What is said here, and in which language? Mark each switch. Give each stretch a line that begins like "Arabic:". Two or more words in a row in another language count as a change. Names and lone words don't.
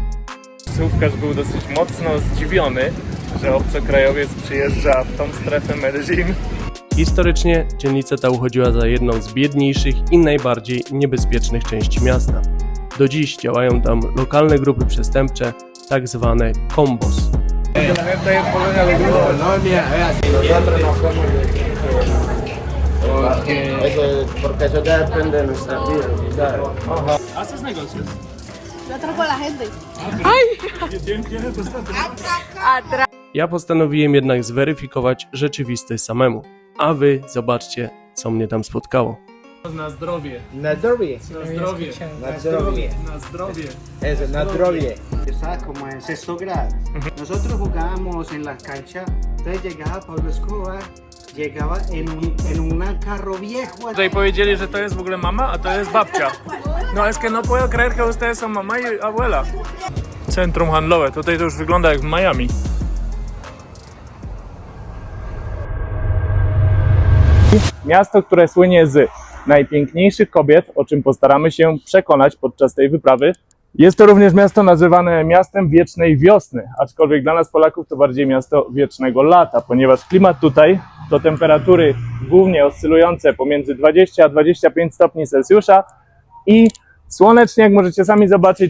Polish: Taksówkarz był dosyć mocno zdziwiony, że obcokrajowiec przyjeżdża w tą strefę Medellín. Historycznie dzielnica ta uchodziła za jedną z biedniejszych i najbardziej niebezpiecznych części miasta. Do dziś działają tam lokalne grupy przestępcze, tak zwane combos.
Spanish: ¿Haces negocios? Yo atraco a la gente.
Polish: Ja postanowiłem jednak zweryfikować rzeczywistość samemu, a wy zobaczcie, co mnie tam spotkało. Na zdrowie. Na zdrowie. Na zdrowie. Na zdrowie. Na zdrowie. Eso, na zdrowie.
Spanish: Estaba como en sexto grado. Nosotros jugábamos en las canchas, entonces llegaba Pablo Escobar, llegaba en un carro viejo.
Polish: Tutaj powiedzieli, że to jest w ogóle mama, a to jest babcia.
Spanish: No es que no puedo creer que ustedes son mamá y abuela.
Polish: Centrum handlowe, tutaj to już wygląda jak w Miami. Miasto, które słynie z najpiękniejszych kobiet, o czym postaramy się przekonać podczas tej wyprawy. Jest to również miasto nazywane miastem wiecznej wiosny, aczkolwiek dla nas Polaków to bardziej miasto wiecznego lata, ponieważ klimat tutaj to temperatury głównie oscylujące pomiędzy 20 a 25 stopni Celsjusza i słonecznie, jak możecie sami zobaczyć.